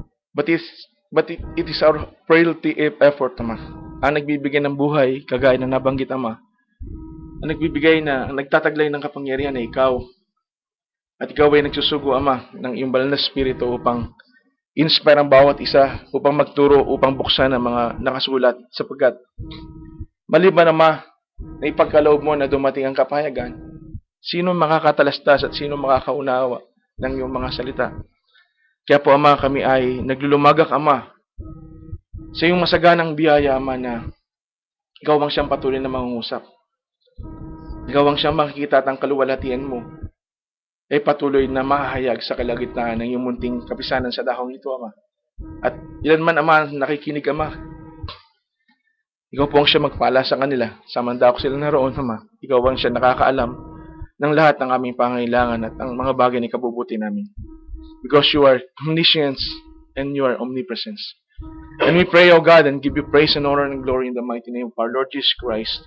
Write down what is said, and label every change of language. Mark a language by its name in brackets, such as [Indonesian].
[English] But it is our frailty effort, Ama. [Filipino] Ang nagbibigay ng buhay, kagaya na nabanggit, Ama. Ang nagtataglay ng kapangyarihan ay ikaw. At ikaw ay nagsusugo, Ama, ng iyong banal na spirito upang inspire ang bawat isa, upang magturo, upang buksan ang mga nakasulat, sapagkat maliban, Ama, na ipagkaloob mo na dumating ang kapayagan, sino makakatalastas at sino makakaunawa ng iyong mga salita? Kaya po, Ama, kami ay naglulumagak, Ama, sa iyong masaganang biyaya, Ama, na ikaw ang siyang patuloy na mangungusap. Ikaw ang siyang makikita at ang kaluwalhatian mo ay patuloy na mahahayag sa kalagitnaan ng iyong munting kapisanan sa dahong ito, Ama. At ilan man, Ama, nakikinig, Ama, ikaw po ang siya magpala sa kanila. Samanda ako sila naroon, Ama. Ikaw ang siya nakakaalam ng lahat ng aming pangailangan at ang mga bagay na ikabubuti namin. [English] Because you are omniscience and you are omnipresence. And we pray, O God, and give you praise and honor and glory in the mighty name of our Lord Jesus Christ.